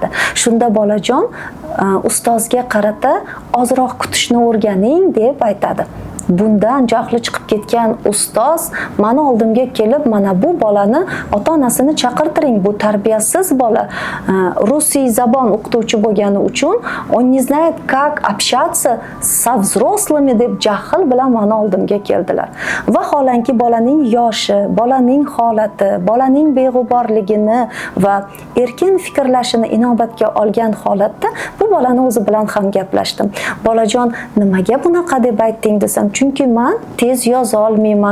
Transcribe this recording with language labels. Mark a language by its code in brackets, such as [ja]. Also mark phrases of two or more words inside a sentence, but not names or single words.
[uz] Shunda bolajon ustozga qarata ozroq kutishni o'rganing deb aytadi. bundan jahli chiqib ketgan ustoz mani oldimga kelib, mana bu bolani ota-onasini chaqirtiring, bu tarbiyasiz bola, [tg] русӣ забон [uz] o'qituvchi bo'lgani uchun [ru] он не знает как общаться со взрослыми [uz] deb jahl bilan mani oldimga keldilar. Vaholanki bolaning yoshi, bolaning holati, bolaning beg'uborligini va erkin fikrlashini inobatga olgan holatda bu bolani o'zi bilan ham gaplashdim. Bolajon, nimaga bunaqa deb aytding desam, chunki men tez yoza olmayman.